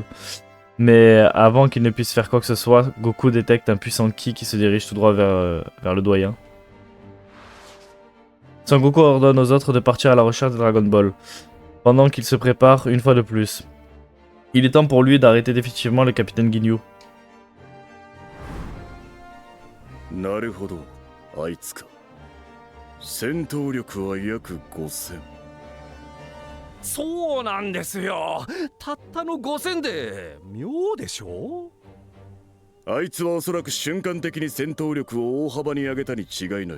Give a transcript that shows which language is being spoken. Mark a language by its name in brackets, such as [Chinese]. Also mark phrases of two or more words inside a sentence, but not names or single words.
[French] Mais avant qu'il ne puisse faire quoi que ce soit, Goku détecte un puissant ki qui se dirige tout droit vers le doyen. Sangoku ordonne aux autres de partir à la recherche des Dragon Ball, pendant qu'il se prépare une fois de plus. Il est temps pour lui d'arrêter définitivement le capitaine Ginyu. [Japanese] なるほど、あいつか。戦闘力は約5000。そうなんですよ。たったの5000で妙でしょ。あいつはおそらく瞬間的に戦闘力を大幅に上げたに違いない。